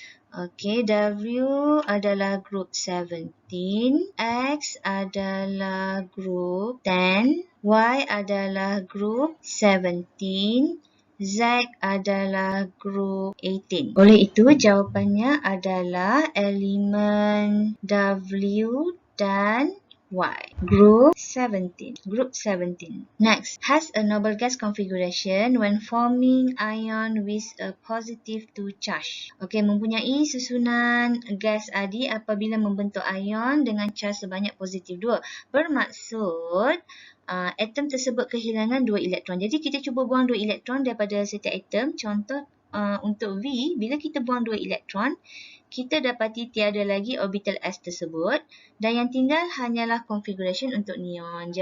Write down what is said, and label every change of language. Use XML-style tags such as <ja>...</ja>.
<ms>Okey, W adalah group 17, X adalah group 10, Y adalah group 17, Z adalah group 18. Oleh itu, jawapannya adalah elemen W dan Y. Group 17. Group 17.</ms> <en>Next, has a noble gas configuration when forming ion with a positive 2 charge.</en> <ms>Okey, mempunyai susunan gas adi apabila membentuk ion dengan charge sebanyak positif 2. Bermaksud atom tersebut kehilangan 2 elektron. Jadi kita cuba buang 2 elektron daripada setiap atom. Contoh untuk V, bila kita buang 2 elektron, kita dapati tiada lagi orbital S tersebut dan yang tinggal hanyalah configuration untuk neon.</ms>